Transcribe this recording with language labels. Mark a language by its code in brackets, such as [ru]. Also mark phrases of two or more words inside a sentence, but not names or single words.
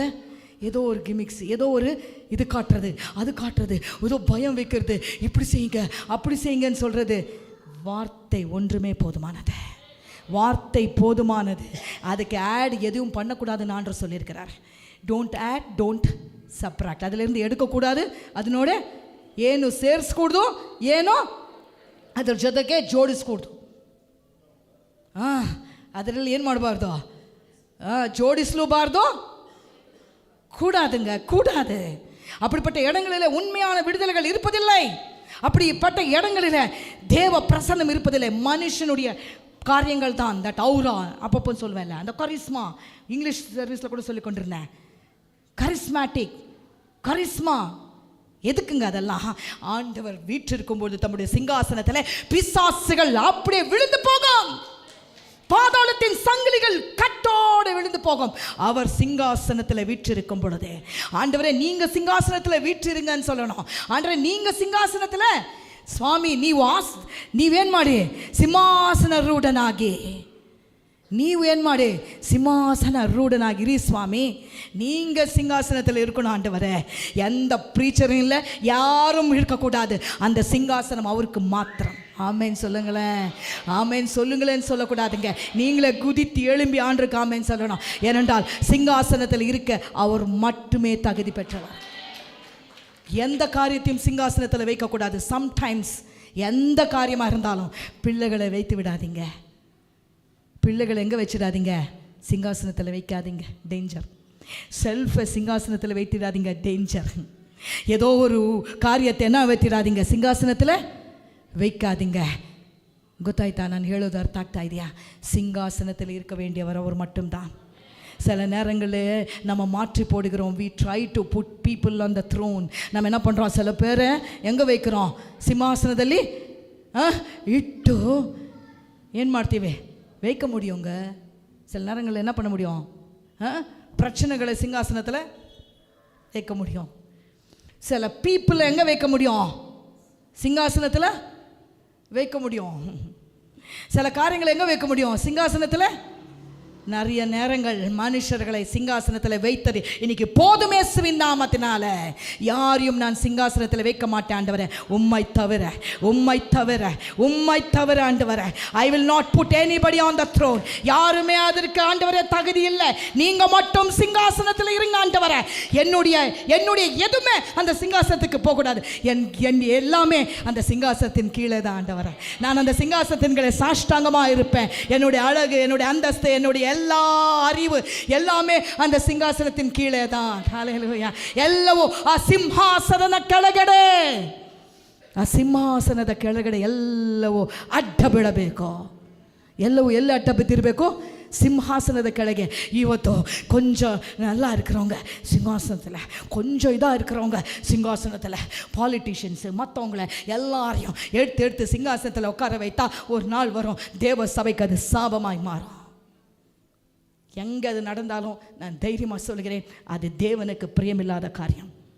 [ta] ஏதோ ஒரு கிமிக்ஸ், ஏதோ ஒரு இது காட்டுறது, அது காட்டுறது, ஏதோ பயம் வைக்கிறது, இப்படி செய்யுங்க அப்படி செய்யுங்கன்னு சொல்கிறது. வார்த்தை ஒன்றுமே போதுமானது. வார்த்தை போதுமானது. அதுக்கு ஆட் எதுவும் பண்ணக்கூடாதுன்னு ஆண்டவர் சொல்லியிருக்கிறார். [en] don't add, don't subtract. [ta] அதிலிருந்து எடுக்கக்கூடாது. [kn] ಅದನೋಡೆ ಏನು ಸೇರಿಸ್ಕೂಡ್ದು, ಏನೋ ಅದ್ರ ಜೊತೆಗೆ ಜೋಡಿಸ್ಕೂಡ್ದು. ಅದರಲ್ಲಿ ಏನು ಮಾಡಬಾರ್ದು, [ta] ஜோடிஸ்லூபார்தோ கூடாதுங்க, கூடாது. அப்படிப்பட்ட இடங்களில் உண்மையான விடுதலைகள் இருப்பதில்லை. அப்படிப்பட்ட இடங்களில் தேவ பிரசன்னம் இருப்பதில்லை. மனுஷனுடைய காரியங்கள் தான் [en] that aura [ta] அப்பப்போ சொல்வேன்ல, அந்த கரிஸ்மா, இங்கிலீஷ் சர்வீஸில் கூட சொல்லி கொண்டிருந்தேன். கரிஸ்மேட்டிக், கரிஸ்மா எதுக்குங்க அதெல்லாம்? ஆண்டவர் வீற்றிருக்கும்போது தம்முடைய சிங்காசனத்தில் பிசாசுகள் அப்படியே விழுந்து போகும். பாதாளத்தின் சங்கிலிகள் கட்டோடு விழுந்து போகும். அவர் சிங்காசனத்தில் வீற்றிருக்கும் பொழுது, ஆண்டவரே நீங்க சிங்காசனத்தில் வீற்றிருங்கன்னு சொல்லணும். ஆண்டவரே நீங்க சிங்காசனத்தில், [kn] ಸ್ವಾಮಿ ನೀವೇನು ಮಾಡಿ ಸಿಂಹಾಸನ ರೂಢನಾಗಿ, ನೀವೇನು ಮಾಡಿ ಸಿಂಹಾಸನ ರೂಢನಾಗಿರಿ ಸ್ವಾಮಿ. [ta] நீங்கள் சிங்காசனத்தில் இருக்கணும் ஆண்டவரே. எந்த ப்ரீச்சரும் இல்லை, யாரும் இருக்கக்கூடாது. அந்த சிங்காசனம் அவருக்கு மாத்திரம். ஆமேன் சொல்லுங்களேன், ஆமேன் சொல்லுங்களேன்னு சொல்லக்கூடாதுங்க. நீங்களே குதித்து எழும்பி ஆண்டருக்கு ஆமேன் சொல்லணும். ஏனென்றால் சிங்காசனத்தில் இருக்க அவர் மட்டுமே தகுதி பெற்றவர். எந்த காரியத்தையும் சிங்காசனத்தில் வைக்கக்கூடாது. சம்டைம்ஸ் எந்த காரியமாக இருந்தாலும் பிள்ளைகளை வைத்து விடாதீங்க. பிள்ளைகளை எங்கே வச்சிடாதீங்க? சிங்காசனத்தில் வைக்காதீங்க, டேஞ்சர். செல்ஃபை சிங்காசனத்தில் வைத்திடாதீங்க, டேஞ்சர். ஏதோ ஒரு காரியத்தை என்ன வைத்திடாதீங்க, சிங்காசனத்தில் வைக்காதீங்க. [kn] ಗೊತ್ತಾಯ್ತಾ ನಾನು ಹೇಳೋದು? ಅರ್ಥ ಆಗ್ತಾ ಇದೆಯಾ? [ta] சிங்காசனத்தில் இருக்க வேண்டியவர் அவர் மட்டும்தான். சில நேரங்களில் நம்ம மாற்றி போடுகிறோம். [en] we try to put people on the throne. [ta] நம்ம என்ன பண்ணுறோம், சில பேரை எங்கே வைக்கிறோம்? [kn] ಸಿಂಹಾಸನದಲ್ಲಿ ಇಟ್ಟು ಏನು ಮಾಡ್ತೀವಿ? [ta] வைக்க முடியுங்க. சில நேரங்களில் என்ன பண்ண முடியும்? பிரச்சனைகளை சிங்காசனத்தில் வைக்க முடியும். சில பீப்புளை எங்கே வைக்க முடியும்? சிங்காசனத்தில் வைக்க முடியும். சில காரியங்களை எங்கே வைக்க முடியும்? சிங்காசனத்தில். நிறைய நேரங்கள் மனுஷர்களை சிங்காசனத்தில் வைத்தது இன்னைக்கு போதுமே. இயேசுவின் நாமத்தினால யாரையும் நான் சிங்காசனத்தில் வைக்க மாட்டேன் ஆண்டவரே, உம்மை தவிர, உம்மை தவிர, உம்மை தவிர ஆண்டவரே. [en] I will not put anybody on the throne. [ta] யாருமே அதற்கு ஆண்டவரே தகுதி இல்லை. நீங்க மட்டும் சிங்காசனத்தில் இருங்க ஆண்டவரே. என்னுடைய எதுவுமே அந்த சிங்காசனத்துக்கு போகக்கூடாது. என் எல்லாமே அந்த சிங்காசனத்தின் கீழே தான் ஆண்டவரே. நான் அந்த சிங்காசனத்தின் கீழே சாஷ்டாங்கமாக இருப்பேன். என்னுடைய அழகு, என்னுடைய அந்தஸ்து, என்னுடைய எல்லா அறிவு எல்லாமே அந்த சிங்காசனத்தின் கீழே தான். ஹல்லேலூயா. [kn] ಎಲ್ಲವೂ ಆ ಸಿಂಹಾಸನದ ಕೆಳಗಡೆ, ಆ ಸಿಂಹಾಸನದ ಕೆಳಗಡೆ ಎಲ್ಲವೂ ಅಡ್ಡ ಬೀಳಬೇಕು. ಎಲ್ಲವೂ ಎಲ್ಲ ಅಡ್ಡ ಬಿದ್ದಿರಬೇಕು? சிம்ஹாசனத ಕೆಳಗೆ. [ta] ಇವತ್ತು கொஞ்சம் நல்லா இருக்கிறவங்க சிங்காசனத்தில், கொஞ்சம் இதாக இருக்கிறவங்க சிங்காசனத்தில், பாலிட்டிஷியன்ஸு மற்றவங்கள எல்லாரையும் எடுத்து சிங்காசனத்தில் உட்கார வைத்தா ஒரு நாள் வரும், தேவ சபைக்கு அது சாபமாய் மாறும். எங்கே அது நடந்தாலும் நான் தைரியமாக சொல்கிறேன், அது தேவனுக்கு பிரியமில்லாத காரியம்.